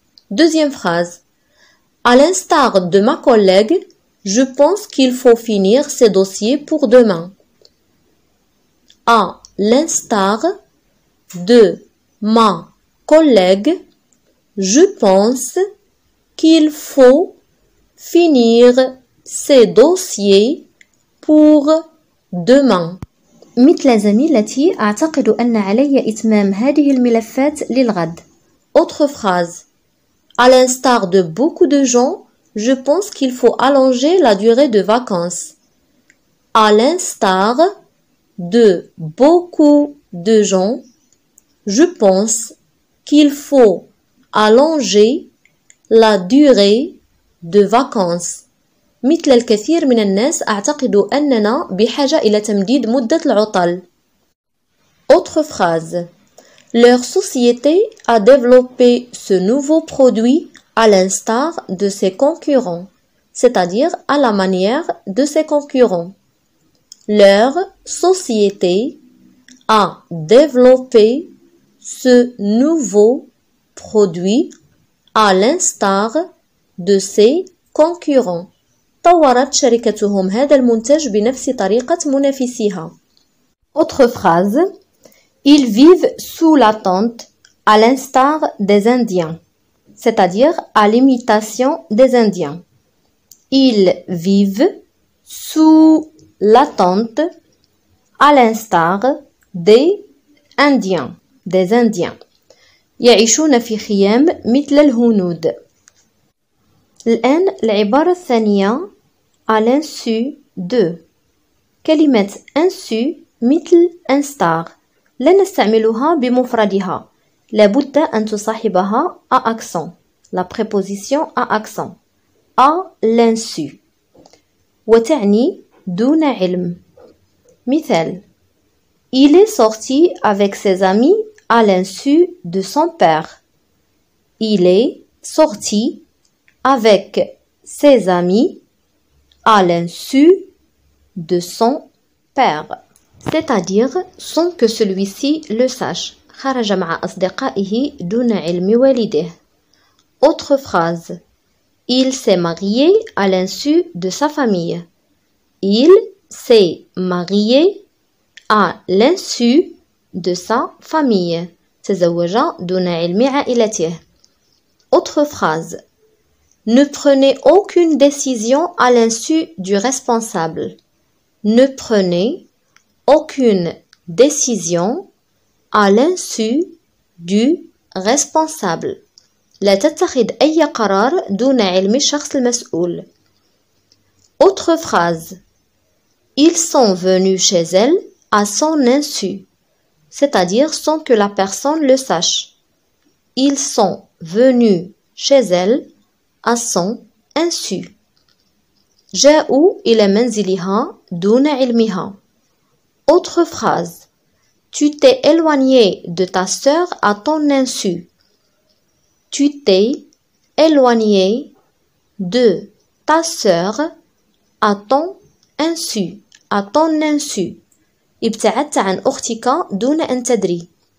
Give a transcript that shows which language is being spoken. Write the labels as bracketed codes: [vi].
[fr] Deuxième phrase. À l'instar de ma collègue, je pense qu'il faut finir ces dossiers pour demain. À l'instar de ma collègue, je pense qu'il faut finir ces dossiers pour demain. [ar] مثل زميلتي أعتقد أن علي إتمام هذه الملفات للغد. [fr] Autre phrase. À l'instar de beaucoup de gens, je pense qu'il faut allonger la durée de vacances. À l'instar de beaucoup de gens, je pense qu'il faut allonger la durée de vacances. [ar] مثل الكثير من الناس أعتقد أننا بحاجة إلى تمديد مدة العطل. [fr] Autre phrase. Leur société a développé ce nouveau produit à l'instar de ses concurrents, c'est-à-dire à la manière de ses concurrents. Leur société a développé ce nouveau produit à l'instar de ses concurrents. [ar] طورت شركتهم هذا المنتج بنفس طريقة منافسيها. [fr] Autre phrase. Ils vivent sous la tente à l'instar des Indiens, c'est-à-dire à l'imitation des Indiens. Ils vivent sous la tente à l'instar des Indiens. Des Indiens. [ar] يعيشون في خيام مثل الهنود. الآن العبارة الثانية [fr] à l'insu de. [ar] كلمة insu مثل instar لا نستعملها بمفردها، لابد أن تصاحبها [fr] à accent. La préposition à accent. À l'insu. [ar] وتعني دون علم. مثال. [fr] Il est sorti avec ses amis à l'insu de son père. Il est sorti avec ses amis à l'insu de son père. C'est-à-dire sans que celui-ci le sache. [ar] خرج مع أصدقائه دون علم والده. [fr] Autre phrase. Il s'est marié à l'insu de sa famille. Il s'est marié à l'insu de sa famille. [ar] تزوج دون علم عائلته. [fr] Autre phrase. Ne prenez aucune décision à l'insu du responsable. Ne prenez aucune décision à l'insu du responsable. [ar] لا تتخذ أي قرار دون علم الشخص المسؤول. [fr] Autre phrase. Ils sont venus chez elle à son insu, c'est-à-dire sans que la personne le sache. Ils sont venus chez elle à son insu. [ar] جاءوا إلى منزلها دون علمها. [fr] Autre phrase. Tu t'es éloigné de ta sœur à ton insu. Tu t'es éloigné de ta sœur à ton insu. À ton insu. [ar] ابتعدت عن أختك دون أن تدري.